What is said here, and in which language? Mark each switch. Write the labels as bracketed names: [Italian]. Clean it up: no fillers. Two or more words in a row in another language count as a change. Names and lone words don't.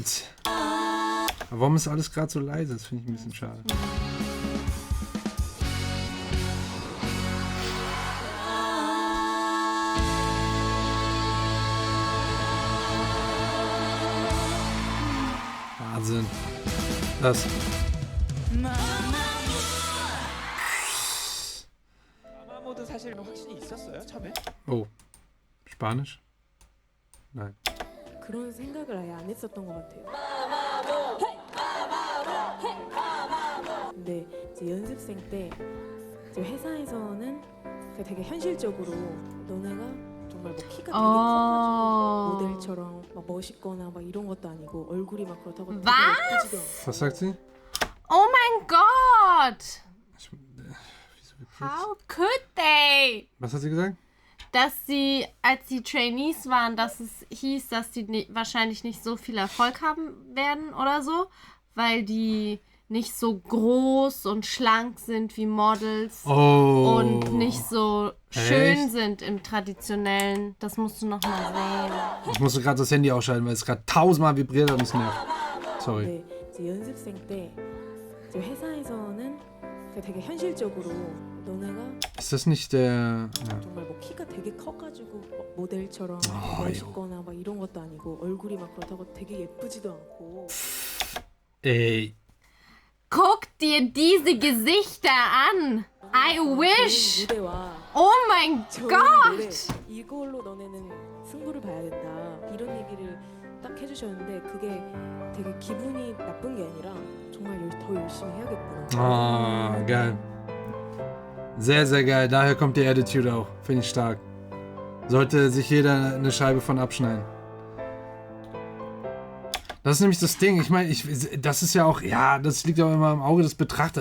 [German] Aber warum ist alles gerade so leise? Das finde ich ein bisschen schade. Wahnsinn. Das. [Korean] 마마무도 사실 확신이 있었어요 처음에? [German] Oh. Spanisch? Nein. [Korean] 그런 생각을 아예 안 했었던 것 같아요. 근데 이제 연습생 때 이제 회사에서는 되게 현실적으로 너네가 정말 뭐 키가 되게 커가지고 모델처럼 막 멋있거나 막 이런 것도 아니고 얼굴이 막 그렇다고 되게 예쁘지도 않고. [German] Was sagt sie? Oh mein Gott! Wieso [English] How could they? [German] Was hat sie gesagt? Dass sie, als sie Trainees waren, dass es hieß, dass sie wahrscheinlich nicht so viel Erfolg haben werden oder so, weil die nicht so groß und schlank sind wie Models und nicht so schön sind im traditionellen. Das musst du noch mal sehen. Ich musste gerade das Handy ausschalten, weil es gerade 1000-mal vibriert und es nervt. Sorry. [Korean] 네, 이제 연습생 때 이제 회사에서는 되게 현실적으로 너네가 [German] Ist das nicht der... Ja. [Korean] 정말 뭐 키가 되게 커가지고 막 모델처럼 멋있거나 막 이런 것도 아니고 얼굴이 막 그렇다고 되게 예쁘지도 않고. [German] Ey. Guck dir diese Gesichter an. [English] I wish. [Korean] 무대와 [German] Oh mein [Korean] 노래 [German] Gott. [Korean] 이걸로 너네는 승부를 봐야 된다 이런 얘기를 딱 해주셨는데 그게 되게 기분이 나쁜 게 아니라 정말 더 열심히 해야겠구나. [German] Oh, geil. Sehr, sehr geil. Daher kommt die Attitude auch. Finde ich stark. Sollte sich jeder eine Scheibe von abschneiden. Das ist nämlich das Ding. Ich meine, das ist ja auch, ja, das liegt auch immer im Auge des Betrachters.